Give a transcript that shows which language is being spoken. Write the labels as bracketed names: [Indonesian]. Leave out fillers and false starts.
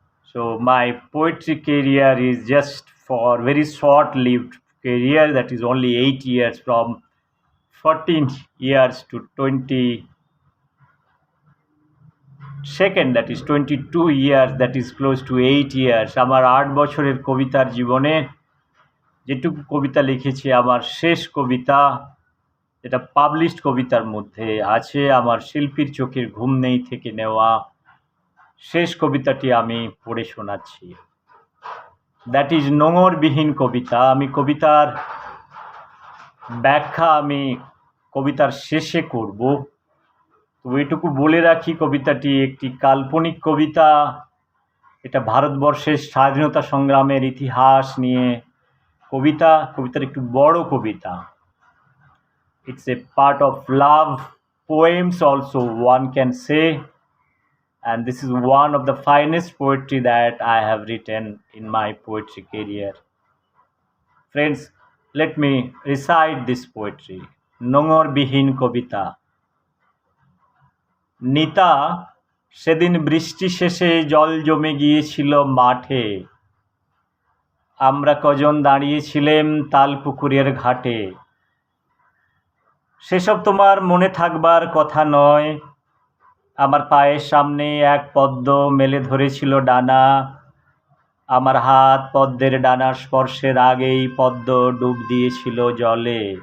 [English] So, my poetry career is just for very short lived career, that is only 8 years, from 14 years to 22nd, that is 22 years, that is close to 8 years. [Bangla] আমার 8 বছরের কবিতার জীবনে যেটুকু কবিতা লিখেছি, আমার শেষ কবিতা যেটা পাবলিশড কবিতার মধ্যে আছে, আমার শিল্পীর চোখের ঘুম নেই থেকে নেওয়া শেষ কবিতাটি আমি পড়ে শোনাচ্ছি। [English] that is [Bangla] নোঙরবিহীন কবিতা। আমি কবিতার ব্যাখ্যা আমি কবিতার শেষে করব। তো এটুকু বলে রাখি, কবিতাটি একটি কাল্পনিক কবিতা। এটা ভারতবর্ষের স্বাধীনতা সংগ্রামের ইতিহাস নিয়ে কবিতার একটু বড় কবিতা। [English] It's a part of love poems also, one can say, and this is one of the finest poetry that I have written in my poetry career. Friends, let me recite this poetry. [Bangla] নোঙরবিহীন কবিতা। নিতা, সেদিন বৃষ্টি শেষে জল জমে গিয়েছিল মাঠে, আমরা কজন দাঁড়িয়েছিলেম তালপুকুরের ঘাটে। সেসব তোমার মনে থাকবার কথা নয়। আমার পায়ের সামনে এক পদ্ম মেলে ধরেছিল ডানা, আমার হাত পদ্মের ডানার স্পর্শের আগেই পদ্ম ডুব দিয়েছিল জলে।